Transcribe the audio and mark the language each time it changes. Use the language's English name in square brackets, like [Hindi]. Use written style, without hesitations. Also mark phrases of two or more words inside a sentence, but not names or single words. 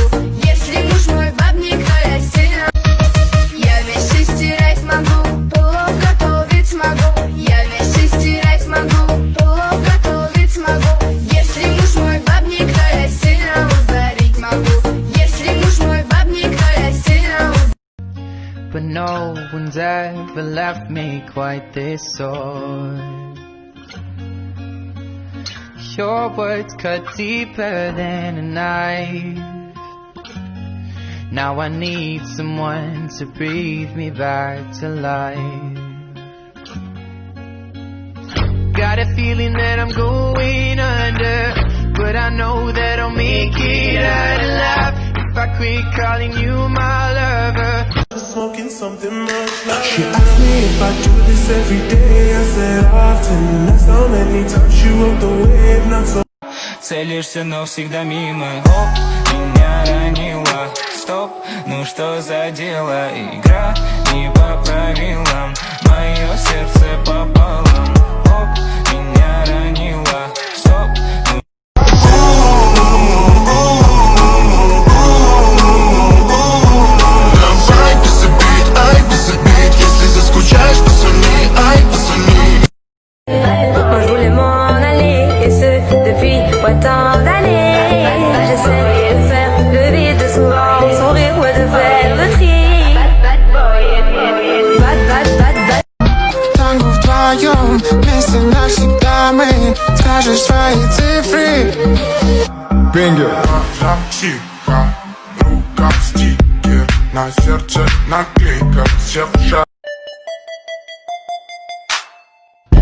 [Russian] Если муж мой бабник, то я сильно. Я вещи стирать могу, плов готовить смогу. Я вещи стирать могу, плов готовить смогу. Если муж мой бабник, то я сильно ударить могу. Если муж мой бабник, то я сильно ударить. [English] But no one's ever left me quite this sore. Your words cut deeper than a knife. Now I need someone to breathe me back to life. Got a feeling that I'm going under, but I know that I'll make it out alive if I quit calling you my lover. Smoking something much like she asked me if I do this every day. I said often. That's how many times you rode the wave, not so. [Russian] Целишься, но всегда мимо. Оп, меня ранила. Стоп, ну что за дело? Игра не по правилам. Мое сердце пополам. Оп, меня ранила. Стоп, ну... [French] Moi je voulais m'en aller, et ce depuis tant d'années. J'essaie de faire le vide souvent, son rire ouais de faire le tri. [English] Bad, bad. [Russian] Танго вдвоем, вместе навсегда мы. Скажешь свои цифры. Бенгер. Тихо, рука в стикер. На сердце наклейка, все в шаг.